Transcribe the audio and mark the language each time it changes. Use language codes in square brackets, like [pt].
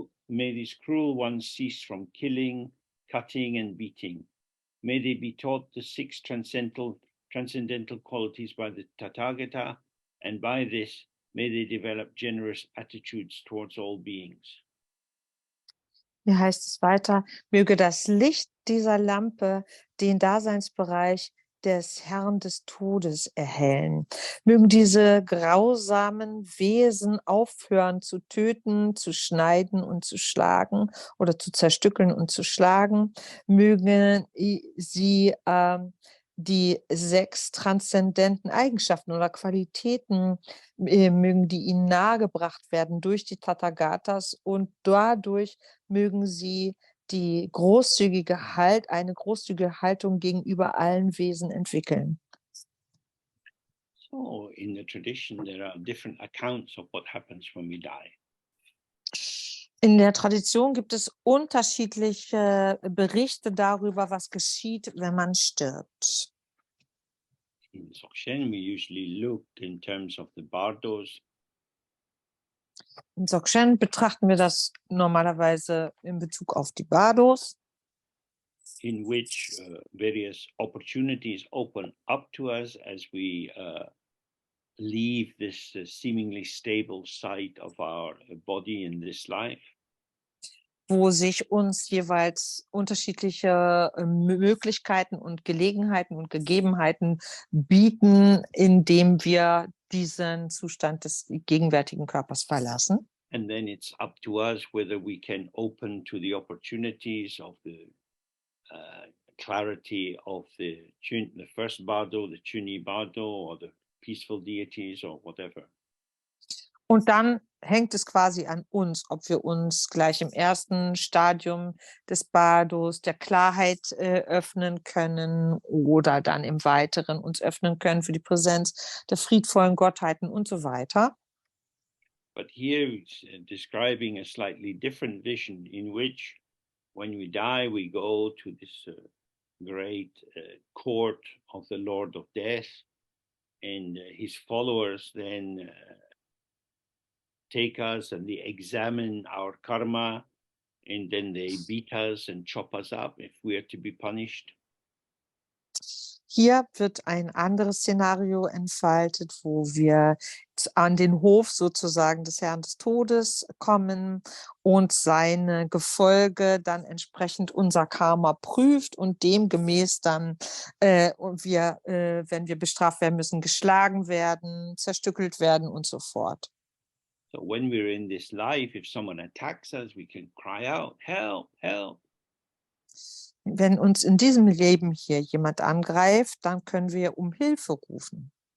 [en] May these cruel ones cease from killing, cutting, and beating. May they be taught the six transcendental qualities by the Tathagata, and by this may they develop generous attitudes towards all beings. [de] Wie heißt es weiter? Möge das Licht dieser Lampe den Daseinsbereich des Herrn des Todes erhellen. Mögen diese grausamen Wesen aufhören zu töten, zu schneiden und zu schlagen oder zu zerstückeln und zu schlagen. Mögen sie die 6 transzendenten Eigenschaften oder Qualitäten, mögen die ihnen nahegebracht werden durch die Tathagatas und dadurch mögen sie eine großzügige Haltung gegenüber allen Wesen entwickeln. [en] So in the tradition, there are different accounts of what happens when we die. [de] In der Tradition gibt es unterschiedliche Berichte darüber, was geschieht, wenn man stirbt. [en] In Dzogchen, we usually look in terms of the bardos. [de] In Dzogchen betrachten wir das normalerweise in Bezug auf die Bardos, [en] in which various opportunities open up to us as we leave this seemingly stable site of our body in this life. [de] wo sich uns jeweils unterschiedliche Möglichkeiten und Gelegenheiten und Gegebenheiten bieten, indem wir diesen Zustand des gegenwärtigen Körpers verlassen. [en] And then it's up to us whether we can open to the opportunities of the clarity of the first bardo, the Chuni bardo, or the peaceful deities, or whatever. [de] Und dann hängt es quasi an uns, ob wir uns gleich im ersten Stadium des Bardos der Klarheit öffnen können oder dann im Weiteren uns öffnen können für die Präsenz der friedvollen Gottheiten und so weiter. [en] But here it's describing a slightly different vision in which when we die, we go to this great court of the Lord of Death, and his followers then take us and they examine our karma, and then they beat us and chop us up if we are to be punished. [de] Hier wird ein anderes Szenario entfaltet, wo wir an den Hof sozusagen des Herrn des Todes kommen und seine Gefolge dann entsprechend unser Karma prüft und demgemäß dann wir, wenn wir bestraft werden müssen, geschlagen werden, zerstückelt werden und so fort. [en] So when we're in this life, if someone attacks us, we can cry out, help, help. [de] Wenn uns in diesem Leben hier jemand angreift, dann können wir um Hilfe rufen.